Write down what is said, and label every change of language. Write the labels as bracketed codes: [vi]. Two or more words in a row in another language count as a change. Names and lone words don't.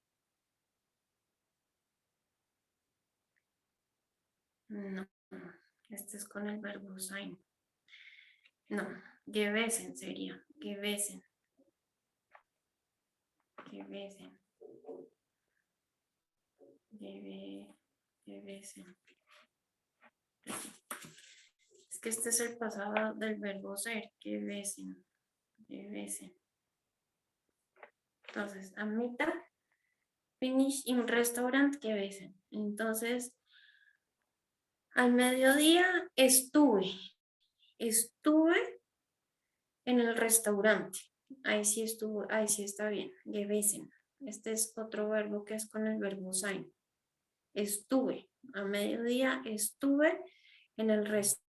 [es] No, este es con el verbo sein. No, gewesen sería, gewesen. [de] Gewesen. Gewesen. [es] Es que este es el pasado del verbo ser, [de] gewesen. Gewesen. [es] Entonces, a mitad, [de] finish im Restaurant gewesen. [es] Entonces, al mediodía estuve en el restaurante. Ahí sí estuvo, ahí sí está bien. [de] Gewesen. [es] Este es otro verbo que es con el verbo sein. Estuve, a mediodía estuve en el restaurante.